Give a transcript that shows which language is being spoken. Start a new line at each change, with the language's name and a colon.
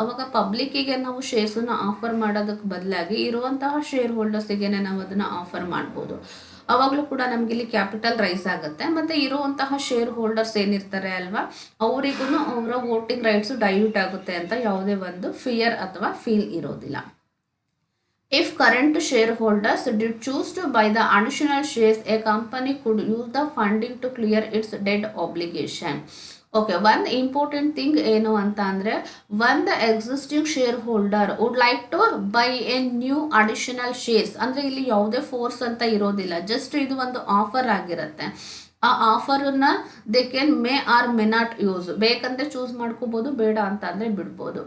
Kannada: ಅವಾಗ ಪಬ್ಲಿಕ್ಕಿಗೆ ನಾವು ಶೇರ್ಸನ್ನು ಆಫರ್ ಮಾಡೋದಕ್ಕೆ ಬದಲಾಗಿ ಇರುವಂತಹ ಶೇರ್ ಹೋಲ್ಡರ್ಸಿಗೆ ನಾವು ಅದನ್ನು ಆಫರ್ ಮಾಡ್ಬೋದು. ಅವಾಗಲೂ ಕೂಡ ನಮಗಿಲ್ಲಿ ಕ್ಯಾಪಿಟಲ್ ರೈಸ್ ಆಗುತ್ತೆ, ಮತ್ತು ಇರುವಂತಹ ಶೇರ್ ಹೋಲ್ಡರ್ಸ್ ಏನಿರ್ತಾರೆ ಅಲ್ವಾ, ಅವರಿಗೂ ಅವರ ವೋಟಿಂಗ್ ರೈಟ್ಸು ಡೈಲ್ಯೂಟ್ ಆಗುತ್ತೆ ಅಂತ ಯಾವುದೇ ಒಂದು ಫಿಯರ್ ಅಥವಾ ಫೀಲ್ ಇರೋದಿಲ್ಲ.
English: If current shareholders did choose to buy the additional shares, a company could use the funding to clear its debt obligation.
Kannada: Okay, one important thing ಏನು ಅಂತ ಅಂದರೆ,
English: one the existing shareholder would like to buy a new additional shares,
Kannada: ಅಂದರೆ ಇಲ್ಲಿ ಯಾವುದೇ force ಅಂತ ಇರೋದಿಲ್ಲ, just ಇದು ಒಂದು ಆಫರ್ ಆಗಿರುತ್ತೆ. ಆ ಆಫರನ್ನ
English: they can may or may not use,
Kannada: ಬೇಕಂದ್ರೆ ಚೂಸ್ ಮಾಡ್ಕೋಬೋದು, ಬೇಡ ಅಂತ ಅಂದರೆ ಬಿಡ್ಬೋದು.